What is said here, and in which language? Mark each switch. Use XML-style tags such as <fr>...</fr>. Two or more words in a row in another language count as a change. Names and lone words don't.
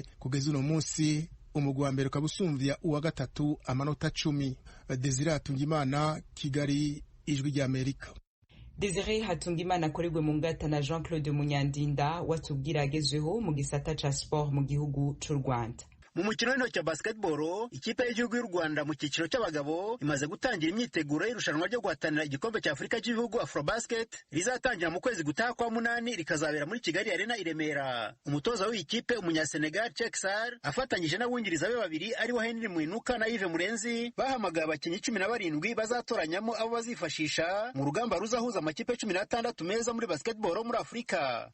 <rn>Kugeza uno munsi umugwi wa mbere ukabusumvya uwa gatatu amanota 10. Desire Hatungimana, Kigali, Ijwi rya Amerika. Desire Hatungimana akorerwe mu ngata na Jean-Claude Munyandinda watubwira agezweho mu gisata ca sport mu gihugu c'u Rwanda.</rn> <rw>Mu mukino w'intoki wa basketball, ikipe y'igihugu y'u Rwanda mu cyiciro cy'abagabo imaze gutangira imyiteguro y'irushanwa ryo guhatanira igikombe cya Afurika cy'ibihugu Afrobasket rizatangira mu kwezi gutaha kwa munani rikazabera muri Kigali Arena i Remera. Umutoza w'iyi kipe umunyasenegal Cheksar afatanyije n'abungiriza be babiri aribo Henry Mwinuka na Yves Murenzi bahamagaye abakinnyi 17 bazatoranyamo abo bazifashisha mu rugamba ruzahuza amakipe 16 meza muri basketball muri Afurika.</rw>